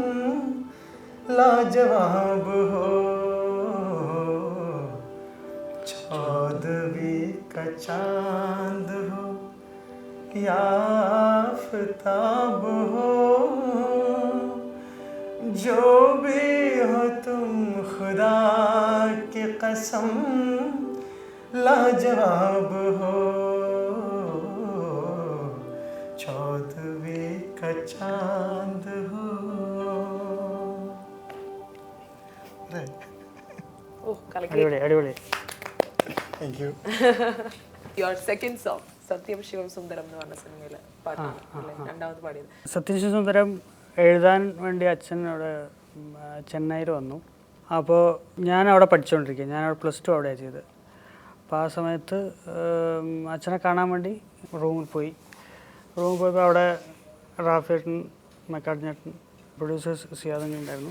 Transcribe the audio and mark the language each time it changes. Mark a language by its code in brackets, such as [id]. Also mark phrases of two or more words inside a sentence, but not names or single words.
[hi] लाजवाब हो चौदहवीं का चांद हो या आफताब हो जो भी हो तुम खुदा की कसम लाजवाब हो चौदहवीं का चांद हो. [ml] Oh, kalaki. അടിപൊളി അടിപൊളി. [en] Thank you. Your second song, [ml] Satyam Shivam Sundaram എന്ന് പറഞ്ഞ സിനിമയിലെ പാട്ടാണ് അല്ലേ രണ്ടാമത് പാടിയത്. സത്യശിവസുന്ദരം എഴുതാൻ വേണ്ടി അച്ഛൻ അവിടെ ചെന്നൈയിൽ വന്നു. അപ്പോൾ ഞാൻ അവിടെ പഠിച്ചുകൊണ്ടിരിക്കുക, ഞാൻ അവിടെ +2 അവിടെയാണ് ചെയ്തത്. അപ്പോൾ ആ സമയത്ത് അച്ഛനെ കാണാൻ വേണ്ടി റൂമിൽ പോയപ്പോൾ അവിടെ റാഫേട്ടൻ, മക്കാർഡിനേട്ടൻ, പ്രൊഡ്യൂസേഴ്സ് സിയാദങ്ങി ഉണ്ടായിരുന്നു.